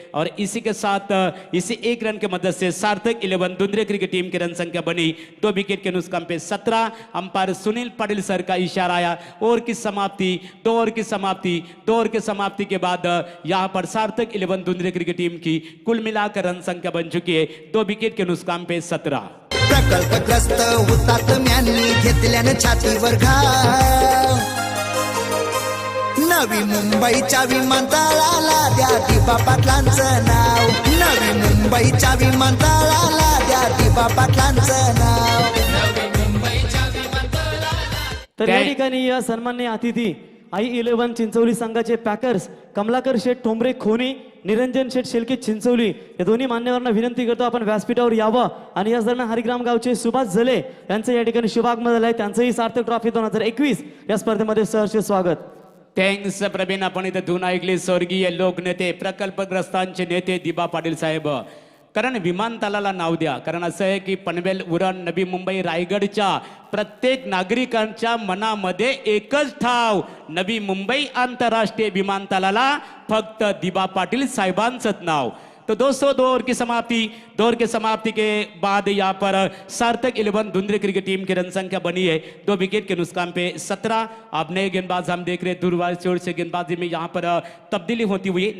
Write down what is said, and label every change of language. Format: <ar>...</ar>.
<hi>और इसी के साथ इसी 1 रन के मदद से सार्थक 11 धुंधरे क्रिकेट टीम की रन संख्या बनी 2 विकेट के नुकसान पे 17। अंपायर सुनील पाटिल सर का इशारा आया, ओवर की समाप्ति, 2 ओवर की समाप्ति, 2 ओवर की समाप्ति के बाद यहां पर सार्थक 11 धुंधरे क्रिकेट टीम की कुल मिलाकर रन संख्या बन चुकी है 2 विकेट के नुकसान पे 17।</hi> <mr>प्रकल्पग्रस्त हुतात्म्यांनी घेतल्यानं छातीवर घाव, नवी मुंबईच्या विमानतळाला द्या दिबा पाटलांचं नाव, नवी मुंबईच्या विमानतळाला द्या दिबा पाटलांचं नाव। तर या ठिकाणी या सन्माननीय अतिथी I11 चिंचोली संघाचे पॅकर्स कमलाकर शेठ ठोंबरे खोनी, निरंजन शेठ शेलके चिंचोली या दोन्ही मान्यवरांना विनंती करतो आपण व्यासपीठावर यावं आणि याच दरम्यान हरिग्राम गावचे सुभाष जले यांचं या ठिकाणी शुभागमन झालंय, त्यांचंही सार्थक ट्रॉफी 2021 या स्पर्धेमध्ये सहर्ष स्वागत। थँक्स प्रवीण, आपण इथे धून ऐकली स्वर्गीय लोकनेते प्रकल्पग्रस्तांचे नेते दिबा पाटील साहेब। कारण विमानतळाला नाव द्या, कारण असं आहे की पनवेल, उरण, नवी मुंबई, रायगडच्या प्रत्येक नागरिकांच्या मनामध्ये एकच ठाव, नवी मुंबई आंतरराष्ट्रीय विमानतळाला फक्त दिबा पाटील साहेबांचंच नाव।</mr> <hi>तो दोस्तों 2 ओवर की समाप्ति के बाद यहाँ पर सार्थक 11 धुंधरे क्रिकेट टीम की रन संख्या बनी है 2 विकेट के नुकसान पे 17। अब नए गेंदबाज हम देख रहे हैं, दूरवार चोर से गेंदबाजी में यहाँ पर तब्दीली होती हुई।</hi>